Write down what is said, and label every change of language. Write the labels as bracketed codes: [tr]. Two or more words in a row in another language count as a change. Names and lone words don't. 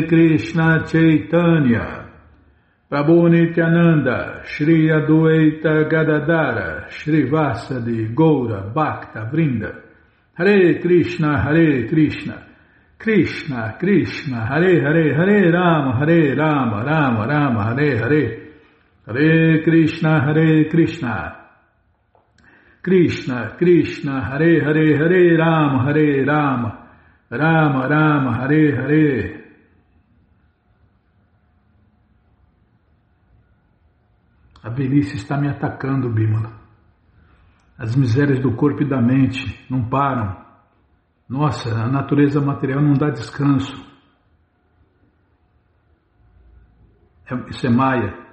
[sa] Krishna Chaitanya Prabhu Nityananda, Shri Adwaita Gadadara, Shri Vasadi Goura Bhakta Vrinda, Hare Krishna, Krishna Krishna, Hare Hare, Hare Rama, Rama Rama, Hare Hare, Hare Krishna, Krishna Krishna, Hare Hare, Hare Rama, Rama Rama, Hare Hare. [pt] A velhice está me atacando, Bimala. As misérias do corpo e da mente não param. Nossa, a natureza material não dá descanso. Isso é Maya.